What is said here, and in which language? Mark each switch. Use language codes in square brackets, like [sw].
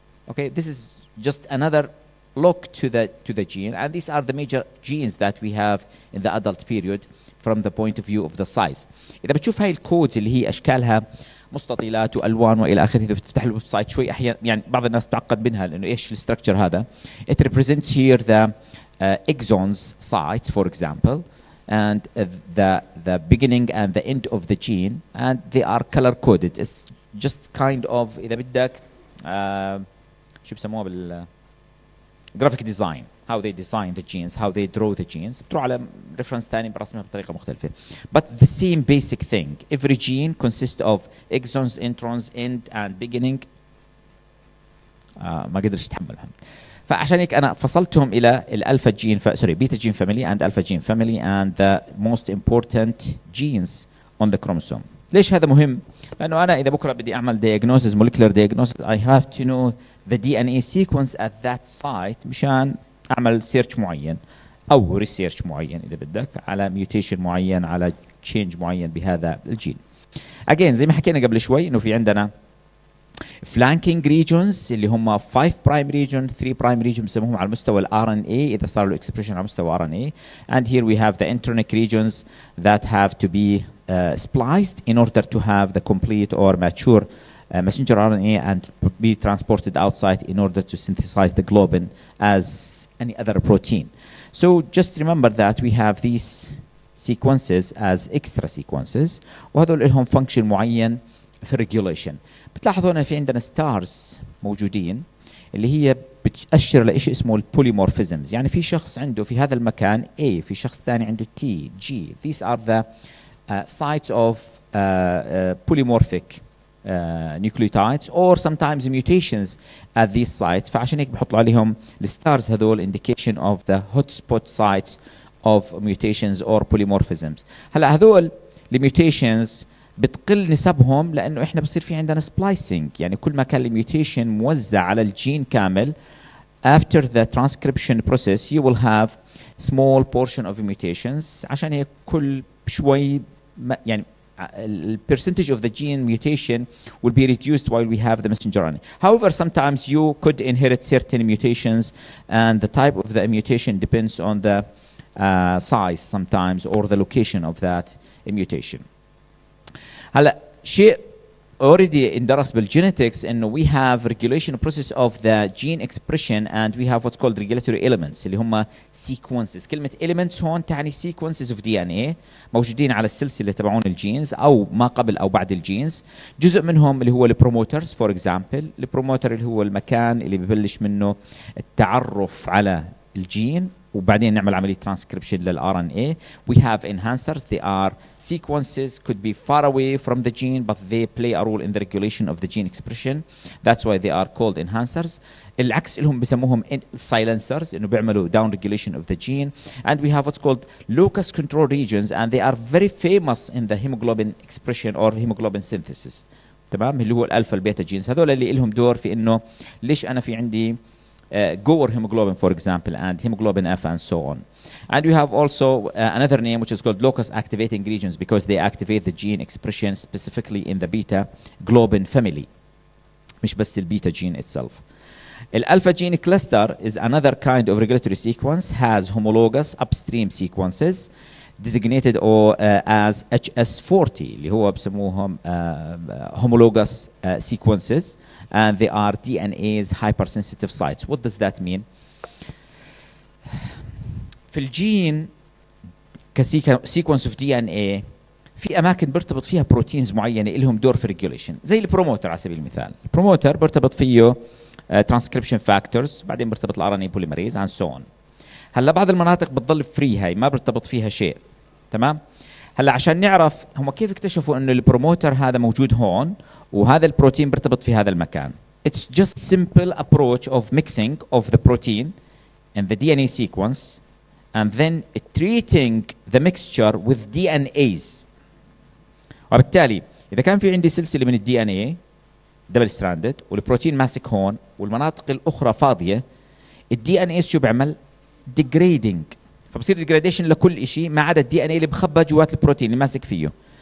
[en] Okay, this is just another look to the gene, and these are the major genes that we have in the adult period from the point of view of the size. [ar] إذا بتشوف هاي الكودز اللي هي أشكالها مستطيلات والوان والى اخره، اذا بتفتح الويب سايت شوي احيانا يعني بعض الناس تعقد منها لانه ايش الستركتشر هذا. [en] It represents here the exons sites for example, and the beginning and the end of the gene, and they are color coded. It's just kind of [ar] اذا بدك شو بسموها بال [en] graphic design, how they design the genes, how they draw the genes. [ar] بتروح على reference ثاني برسمها بطريقة مختلفة. [en] But the same basic thing. Every gene consists of exons, introns, end and beginning. [ar] ما قدرش يتحمل محمد. فعشان هيك أنا فصلتهم إلى الألفا جين [en] beta gene family and alpha gene family and the most important genes on the chromosome. [ar] ليش هذا مهم؟ لأنه أنا إذا بكرة بدي أعمل [en] diagnosis, molecular diagnosis, I have to know the DNA sequence at that site [ar] مشان اعمل سيرش معين او ريسيرش معين اذا بدك على ميوتيشن معين على تشينج معين بهذا الجين. اجين زي ما حكينا قبل شوي انه في عندنا [en] flanking regions [ar] اللي هم [en] 5 prime region 3 prime region [ar] بسموهم على مستوى الار ان اي اذا صار له اكسبريشن على مستوى ار ان اي، [en] and here we have the internic regions that have to be spliced in order to have the complete or mature messenger RNA and be transported outside in order to synthesize the globin as any other protein. So just remember that we have these sequences as extra sequences [ar] وهذول لهم [en] function [ar] معين في [en] regulation. [ar] بتلاحظوا هنا في عندنا stars موجودين اللي هي بتأشر لشيء اسمه البوليمورفيزمز، يعني في شخص عنده في هذا المكان A، في شخص ثاني عنده T, G. [en] These are the sites of polymorphic nucleotides or sometimes mutations at these sites. [ar] فعشان هيك بحطوا عليهم الستارز هذول [en] indication of the hotspot sites of mutations or polymorphisms. [ar] هلا هذول الميوتيشنز بتقل نسبهم لانه احنا بصير في عندنا splicing، يعني كل ما كان الميوتيشن موزع على الجين كامل [en] after the transcription process you will have small portion of mutations. [ar] عشان هيك كل شوي يعني [en] the percentage of the gene mutation will be reduced while we have the messenger RNA. However, sometimes you could inherit certain mutations and the type of the mutation depends on the size sometimes or the location of that mutation. [ar] هلا شيء [en] already [ar] اندرس بالجينيتكس انه [en] we have regulation process of the gene expression and we have what's called regulatory elements [ar] اللي هم [en] sequences. [ar] كلمة elements هون تعني [en] sequences of DNA [ar] موجودين على السلسلة تبعون الجينز او ما قبل او بعد الجينز. جزء منهم اللي هو البروموترز فور اكزامبل. البروموتر اللي هو المكان اللي ببلش منه التعرف على الجين وبعدين نعمل عملية transcription للRNA. [en] We have enhancers. They are sequences could be far away from the gene but they play a role in the regulation of the gene expression. That's why they are called enhancers. [ar] العكس لهم بسموهم [en] silencers [ar] إنه بيعملوا [en] down regulation of the gene. And we have what's called locus control regions and they are very famous in the hemoglobin expression or hemoglobin synthesis. [ar] تمام اللي هو الألفا البيتا جينز هذول اللي لهم دور في إنه ليش أنا في عندي [en] Goer hemoglobin, for example, and hemoglobin F, and so on. And we have also another name which is called locus activating regions because they activate the gene expression specifically in the beta globin family. [ar] مش بس البيتا [en] gene itself. Alpha gene cluster is another kind of regulatory sequence, has homologous upstream sequences designated as HS40 [ar] اللي هو بسموهم [en] homologous sequences. And they are DNA's hypersensitive sites. What does that mean? [ar] في الجين كسيكونس اوف دي ان اي في اماكن بيرتبط فيها بروتينز معينه لهم دور في ريجوليشن زي البروموتر على سبيل المثال. البروموتر بيرتبط فيه ترانسكريبشن فاكتورز بعدين بيرتبط الار ان اي بوليمريز اند سو اون. هلا بعض المناطق بتضل فري هاي ما بيرتبط فيها شيء. تمام. هلا عشان نعرف هم كيف اكتشفوا انه البروموتر هذا موجود هون وهذا البروتين بيرتبط في هذا المكان. [en] It's just simple approach of mixing of the protein and the DNA sequence and then treating the mixture with DNAs. [ar] وبالتالي إذا كان في عندي سلسلة من الدي ان اي دبل ستراندد والبروتين ماسك هون والمناطق الأخرى فاضية الدي ان اي شو بيعمل؟ degrading. فبصير degradation لكل شيء ما عدا الدي ان اي اللي بخبى جوات البروتين اللي ماسك فيه.